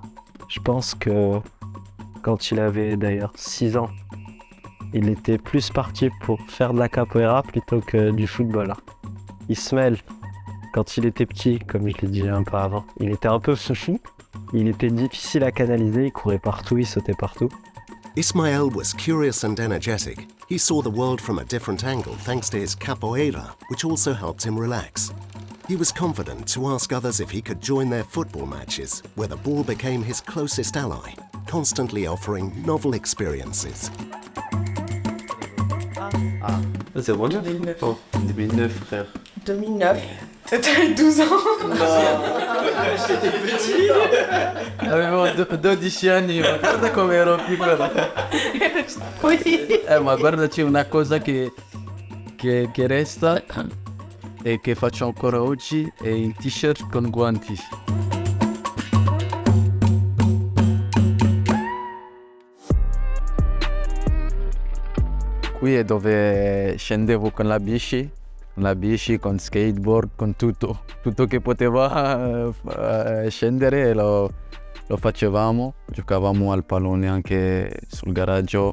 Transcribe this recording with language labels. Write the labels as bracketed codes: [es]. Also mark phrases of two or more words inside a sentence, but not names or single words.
[fr] Je pense que quand il avait d'ailleurs 6 ans, il était plus parti pour faire de la capoeira plutôt que du football. Ismaël, quand il était petit, comme je l'ai dit un peu avant, il était un peu foufou. Il était difficile à canaliser, il courait partout, il sautait partout. [en] Ismaël was curious and energetic. He saw the world from a different angle thanks to his capoeira, which also helped him relax. He was confident to ask others if he could join their football matches, where the ball became his closest ally, constantly offering novel experiences. [fr] C'est bon, 2009, frère. 2009. T'avais 12 ans. J'étais petit. [it] Avevo 12 anni, ma guarda come ero piccolo. Ma guarda, c'è una cosa che resta e che faccio ancora oggi, è il t-shirt con guanti. Qui è dove scendevo con la bici, con skateboard, con tutto che poteva scendere lo facevamo, giocavamo al pallone anche sul garage.